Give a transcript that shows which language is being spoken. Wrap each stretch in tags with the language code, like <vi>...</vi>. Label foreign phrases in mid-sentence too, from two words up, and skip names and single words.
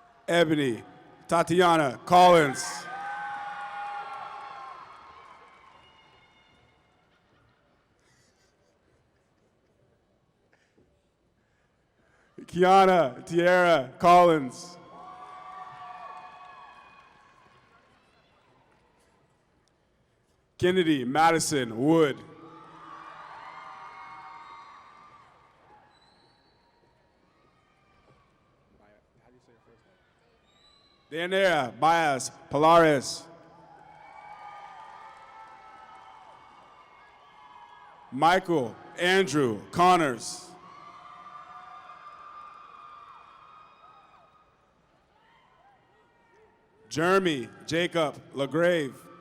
<en>Ebony Tatiana Collins. Kiana Tierra Collins. Kennedy Madison Wood. Dayanara Baez Polares. Michael Andrew Connors. Jeremy Jacob LaGrave.</en>